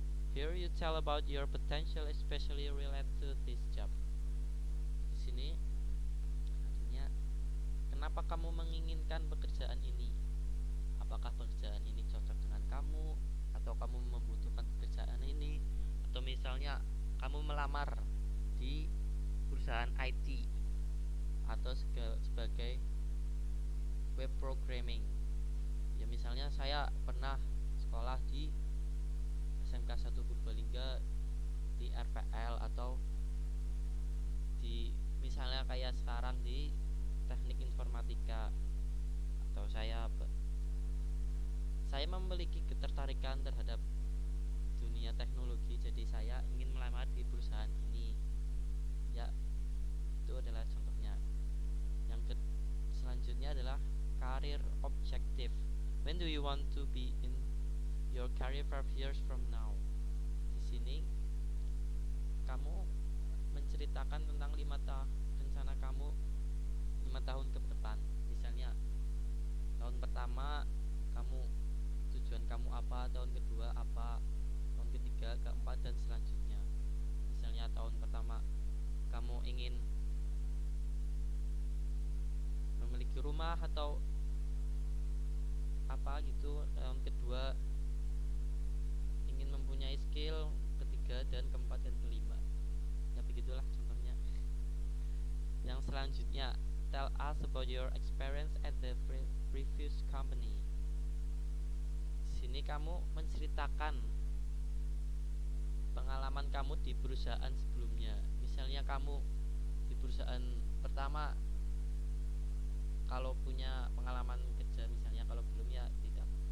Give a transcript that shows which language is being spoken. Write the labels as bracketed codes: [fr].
[en] Here you tell about your potential especially related to this job. [id] Di sini artinya, kenapa kamu menginginkan pekerjaan ini? Apakah pekerjaan ini cocok dengan kamu atau kamu membutuhkan pekerjaan ini? Atau misalnya kamu melamar di perusahaan IT atau sebagai web programming. Ya, misalnya saya pernah sekolah di SMK 1 Purbalingga di RPL, atau di misalnya kayak sekarang di teknik informatika, atau saya memiliki ketertarikan terhadap dunia teknologi, jadi saya ingin melamar di perusahaan ini. Ya, itu adalah contohnya. Selanjutnya adalah career objective. [en] When do you want to be in your career 5 years from now? [id] Di sini kamu menceritakan tentang rencana kamu 5 tahun ke depan. Misalnya tahun pertama kamu, tujuan kamu apa, tahun kedua apa, tahun ketiga, keempat, dan selanjutnya. Misalnya tahun pertama kamu ingin memiliki rumah atau apa gitu, tahun kedua ingin mempunyai skill, ketiga dan keempat dan kelima. Ya begitulah contohnya. Yang selanjutnya, [en] tell us about your experience at the previous company. [id] Di sini kamu menceritakan pengalaman kamu di perusahaan sebelumnya. Misalnya kamu di perusahaan pertama, kalau punya pengalaman kerja, misalnya kalau belum ya tidak.